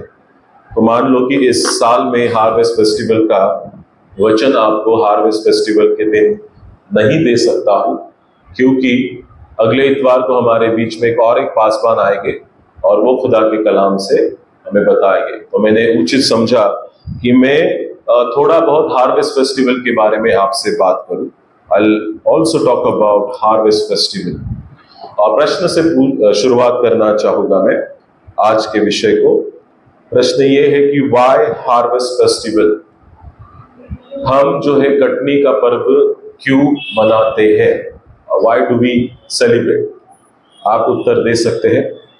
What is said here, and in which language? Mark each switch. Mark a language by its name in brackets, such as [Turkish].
[Hindi] तो मान लो कि इस साल में हार्वेस्ट फेस्टिवल का वचन आपको हार्वेस्ट फेस्टिवल के दिन नहीं दे सकता हूं, क्योंकि अगले इतवार को हमारे बीच में एक पासवान आएंगे और वो खुदा के कलाम से हमें बताएंगे। तो मैंने उचित समझा कि मैं थोड़ा बहुत हार्वेस्ट फेस्टिवल के बारे में आपसे बात करूं। [English] I'll also talk about harvest festival। [Hindi] और प्रश्न से शुरुआत करना चाहूंगा मैं आज के विषय को। प्रश्न ये है कि वाई हार्वेस्ट फेस्टिवल, हम जो है कटनी का पर्व क्यों मनाते हैं? [English] Why do we celebrate? [Hindi] आप उत्तर दे सकते हैं।